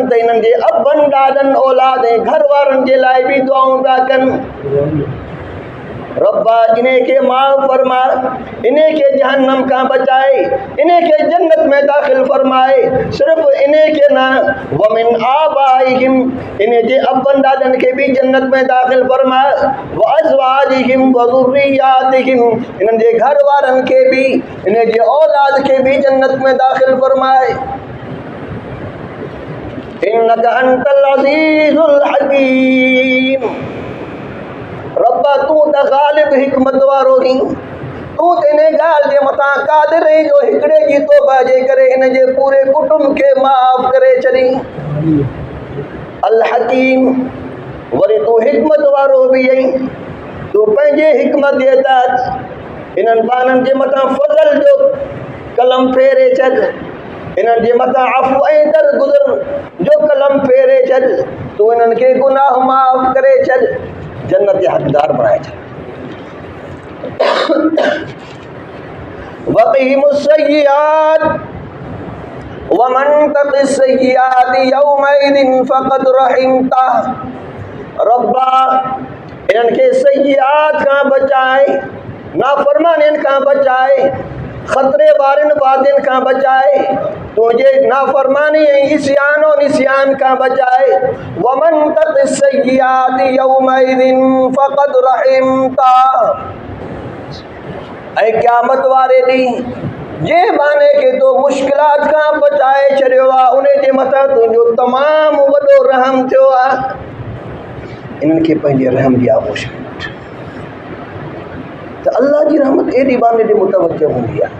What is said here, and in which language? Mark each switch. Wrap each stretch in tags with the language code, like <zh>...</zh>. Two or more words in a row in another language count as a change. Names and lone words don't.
<sd>त इन्हनि जे अबनि ॾाॾनि औलाद ऐं घर वारनि जे लाइ बि दुआऊं पिया कनि रब्बा इन खे माफ़ फरमा इन खे जहन्नम खां बचाए इन खे जन्नत में दाख़िल फरमाए सिर्फ़ इन खे न</sd> <ar>ومن آبائهم</ar> <sd>इन जे अबनि ॾाॾनि खे बि जन्नत में दाख़िल फरमाए</sd> <ar>وأزواجهم وذرياتهم</ar> <sd>इन्हनि जे घर वारनि खे बि इन जे औलाद खे बि जन्नत में दाख़िल फरमाए</sd> <ar>إنك أنت العزيز الحكيم</ar> <sd>रब्बा तूं त ग़ालिब हिकमत वारो आहीं तूं त इन ॻाल्हि जे मथां क़ादिर आहीं जो हिकिड़े जी तौबा जे करे इन जे पूरे कुटुंब खे माफ़ करे छॾी</sd> <ar>الحكيم</ar> <sd>वरी तूं हिकमत वारो बि आहीं तूं पंहिंजे हिकमत जे तहत इन्हनि बाननि जे मथां फज़ल जो कलम फेरे छॾ इन्हनि जे मथां अफ़ु ऐं दरगुज़र जो कलम फेरे छॾ तूं इन्हनि खे गुनाह माफ़ करे छॾ जन्नत के हकदार बनाए छॾ</sd> <ar>وقهم السيئات ومن تق السيئات يومئذ فقد رحمته ربنا</ar> <sd>इन्हनि खे सय्यिआत खां बचाए नाफ़रमानियुनि खां बचाए ख़तरे वारनि वादियुनि खां बचाए तुंहिंजे नाफ़रमानी ऐं इस्यान और निस्यान खां बचाए</sd> <ar>ومن تق السيئات يومئذ فقد رحمته</ar> <sd>ऐं क़यामत वारे ॾींहुं जे बाने खे तो मुश्किलात खां बचाए छॾियो आहे उन जे मथां तुंहिंजो तमामु वॾो रहम थियो आहे इन्हनि खे पंहिंजे रहम जी आगोश वठि तो अल्लाह जी रहमत एडी बाने ॾे मुतवज्जह हूंदी आहे।</sd>